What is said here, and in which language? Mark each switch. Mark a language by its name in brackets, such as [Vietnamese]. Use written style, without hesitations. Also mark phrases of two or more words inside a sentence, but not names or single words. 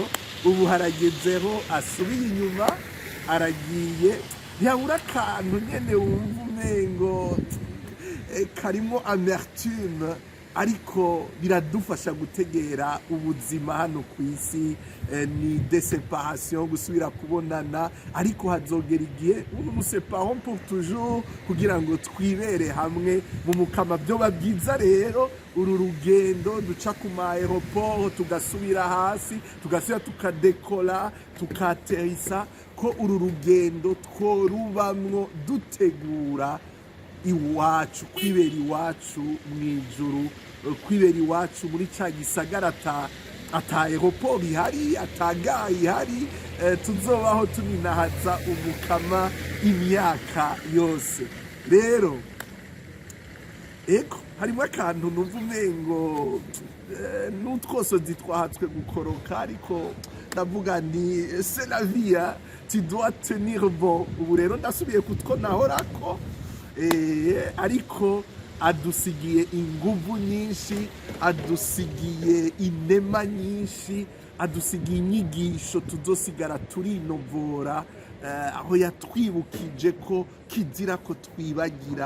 [Rundi] Ubu haragezeho asubiye inyuma, aragiye, ntiyabura akantu nyene wumva umengo karimo amertume, ariko biradufasha gutegera ubuzima hano ku isi. Ni deseparation, gusubira kubonana, ariko hazogera igihe [French] nous séparons pour toujours [Rundi] kugira ngo twibere hamwe mu mukama. Byoba byiza rero uru rugendo duca ku ma-aeroport, tugasubira hasi, tugasubira tukadekola, tukaterisa, ko uru rugendo tworubamwo dutegura iwacu, kwibera iwacu mw'ijuru, kwibera iwacu muri ca gisagara ata aeroport ihari, ata gare ihari, tuzobaho tuninahaza umukama imyaka yose. Rero eko harimo akantu numva umengo n'utwosozi twahatswe gukoroka, ariko ndavuga ni [French] c'est la vie, tu dois tenir bon. [Rundi] Ubu rero ndasubiye kutwo nahorako, ariko adusigiye inguvu nyinshi, adusigiye inema nyinshi, adusigiye inyigisho tuzosigara turinovora, aho yatwibukije ko kizira ko twibagira.